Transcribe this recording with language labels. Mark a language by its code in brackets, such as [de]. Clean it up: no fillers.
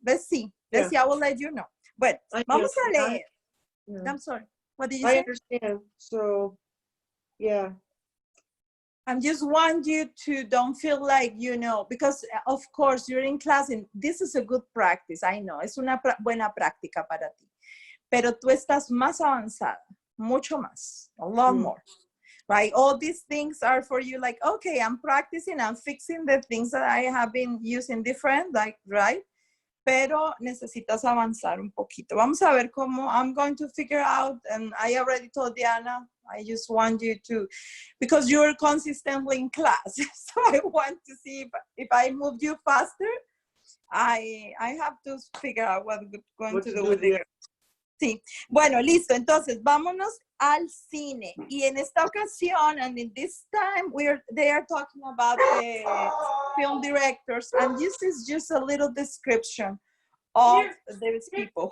[en] Let's see. I will let you know. But [es] vamos a leer. [en] I'm sorry. What did you say? I understand. So, yeah. I just want you to don't feel like, because of course you're in class and this is a good practice. I know, [es] es una buena práctica para ti. Pero tú estás más avanzada. Mucho más, [en] a lot more, right? All these things are for you, like, okay, I'm practicing, I'm fixing the things that I have been using different, like, right? [es] Pero necesitas avanzar un poquito. Vamos a ver cómo [en] I'm going to figure out, and I already told Diana, I just want you to, because you're consistently in class, so I want to see if I move you faster, I have to figure out what I'm going to do with it. [es] Sí, bueno, listo. Entonces, vámonos al cine. Y en esta ocasión, [en] and in this time, they are talking about film directors, and this is just a little description of these people.